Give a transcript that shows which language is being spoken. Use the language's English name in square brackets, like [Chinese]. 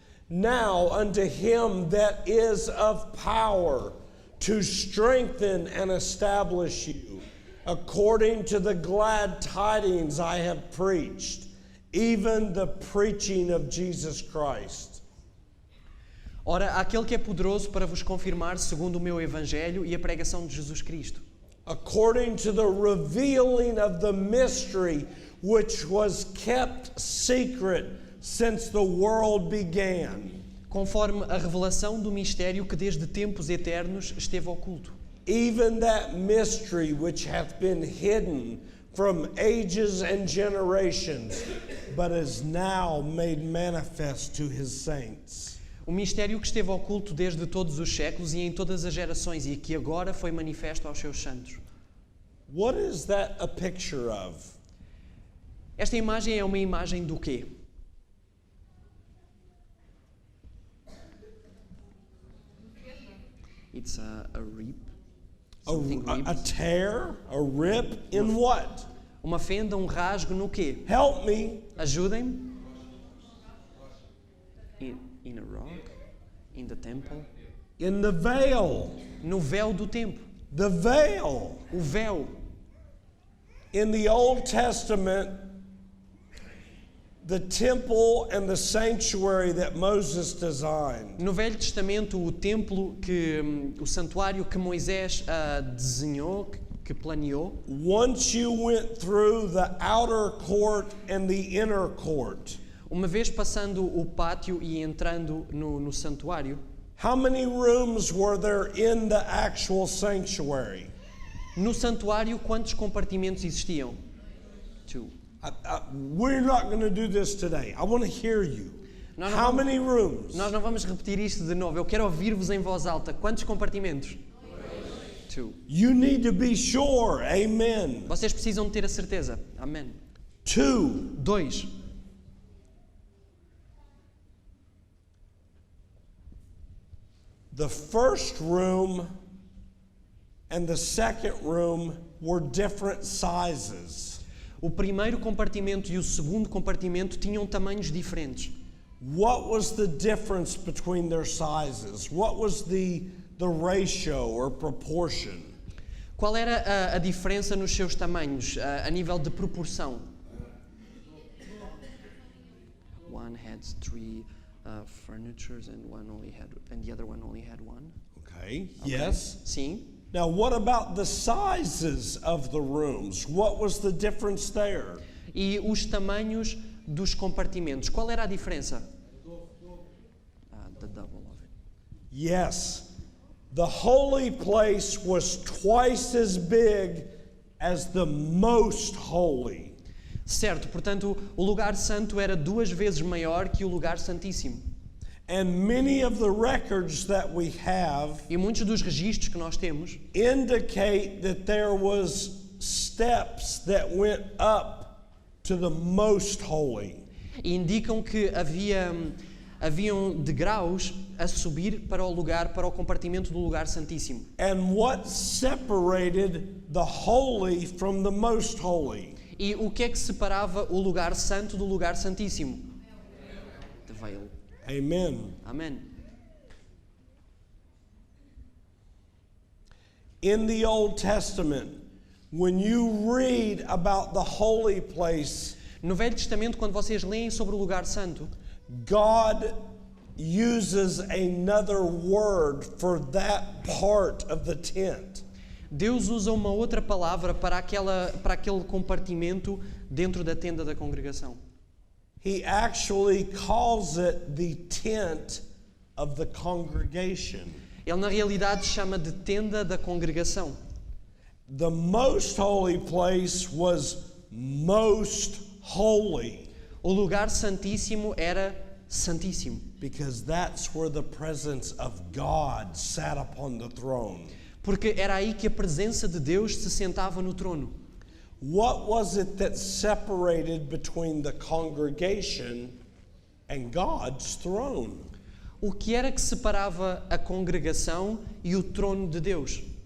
[English] Now unto him that is of power to strengthen and establish you, according to the glad tidings I have preached, even the preaching of Jesus Christ. [Portuguese] Ora, aquele que é poderoso para vos confirmar segundo o meu evangelho e a pregação de Jesus Cristo, [English] According to the revealing of the mystery which was kept secret since the world began, [Portuguese] conforme a revelação do mistério que desde tempos eternos esteve oculto, [English] even that mystery which hath been hidden from ages and generations, but is now made manifest to his saints. [Portuguese] o mistério que esteve oculto desde todos os séculos e em todas as gerações e que agora foi manifesto aos seus santos. [English] What is that a picture of? [Portuguese] Esta imagem é uma imagem do quê? [English] It's a rip. Something A ripped. tear? A rip? In what? [Portuguese] Uma fenda, um rasgo no quê? [English] Help me. [Portuguese] Ajudem-me. [English] In a rock? In the temple? In the veil. [Portuguese] no véu do templo. [English] The veil. [Portuguese] O véu. [English] In the Old Testament, the temple and the sanctuary that Moses designed. [Portuguese] No Velho Testamento, o templo o santuário que Moisés desenhou, que planeou, [English] Once you went through the outer court and the inner court, [Portuguese] uma vez passando o pátio e entrando no santuário, [English] how many rooms were there in the actual sanctuary? [Portuguese] no santuário quantos compartimentos existiam? [English] 2. We're not going to do this today. I want to hear you. [Portuguese] Nós [English] How [Portuguese] não [English] many rooms? [Portuguese] Nós não vamos repetir isto de novo. Eu quero ouvir-vos em voz alta. Quantos compartimentos? 2. [English] You need to be sure. Amen. [Portuguese] Vocês precisam de ter a certeza. Amém. [English] 2. 2. The first room and the second room were different sizes. [Portuguese] O primeiro compartimento e o segundo compartimento tinham tamanhos diferentes. [English] What was the difference between their sizes? What was the ratio or proportion? [Portuguese] Qual era a diferença nos seus tamanhos, a nível de proporção? [English] One had 3 furnitures and the other one only had 1. Okay. Yes. [Portuguese] Sim. [English] Now, what about the sizes of the rooms? What was the difference there? [Portuguese] E os tamanhos dos compartimentos, qual era a diferença? [English] The double of it. Yes. The holy place was twice as big as the most holy. [Portuguese] Certo, portanto, o lugar santo era 2 vezes maior que o lugar santíssimo. [English] And many of the records that we have [Portuguese] E muitos dos registros que nós temos [English] indicate that there was steps that went up to the most holy. [Portuguese] indicam que haviam degraus a subir para o compartimento do lugar santíssimo. [English] And what separated the holy from the most holy? [Portuguese] E o que é que separava o lugar santo do lugar santíssimo? [English] The veil. Amen. [Portuguese] Amém. [English] In the Old Testament, when you read about the holy place, [Portuguese] No Velho Testamento, quando vocês leem sobre o lugar santo, [English] God uses another word for that part of the tent. [Portuguese] Deus usa uma outra palavra para aquele compartimento dentro da tenda da congregação. [English] He actually calls it the tent of the congregation. [Portuguese] Ele na realidade chama de tenda da congregação. [English] The most holy place was most holy [Portuguese] O lugar santíssimo era santíssimo, [English] because that's where the presence of God sat upon the throne. [Portuguese] porque era aí que a presença de Deus se sentava no trono. [English] What was it that separated between the congregation and God's throne? [Portuguese] O que era que separava a congregação e o trono de Deus?